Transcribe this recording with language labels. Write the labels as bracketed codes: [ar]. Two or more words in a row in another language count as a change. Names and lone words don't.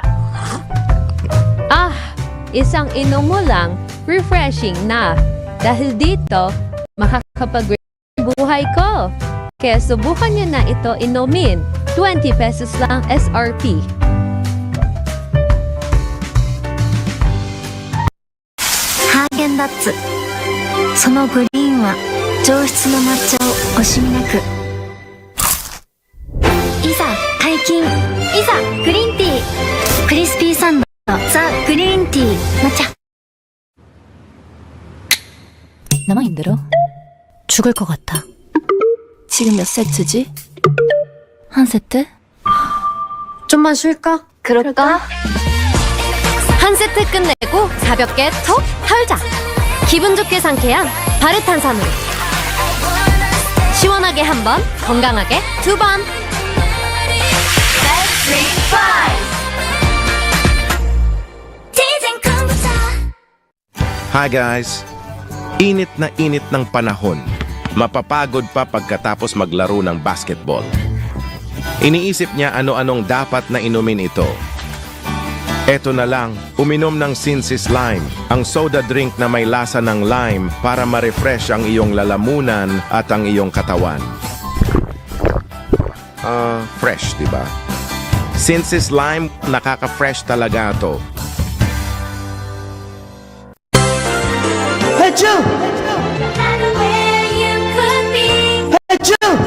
[tl] Isang inom mo lang, refreshing na. Dahil dito, makakapag-buhay ko. Kaya subukan nyo na ito inumin. 20 pesos lang SRP. [ja] Häagen-Dazs. そのグリーンは上質な抹茶を惜しみなく。いざ解禁。いざグリーンティー。クリスピーサンドザ・グリーンティー抹茶。 [ko] 나만 힘들어? 죽을 것 같아. 지금 몇 세트지? 한 세트? 좀만 쉴까? 그럴까? 한 세트 끝내고 가볍게 톡 털자. 기분 좋게 상쾌한 바르탄산으로. 시원하게 한 번, 건강하게 2번. [en] Hi guys! [tl] Init ng panahon. Mapapagod pa pagkatapos maglaro ng basketball. Iniisip niya ano-anong dapat na inumin ito. Eto na lang, uminom ng Sinsis Lime, ang [en] soda drink [tl] na may lasa ng lime para ma-refresh ang iyong lalamunan at ang iyong katawan. Fresh, diba? Sinsis Lime, nakaka-fresh talaga to. Pechu! Pechu!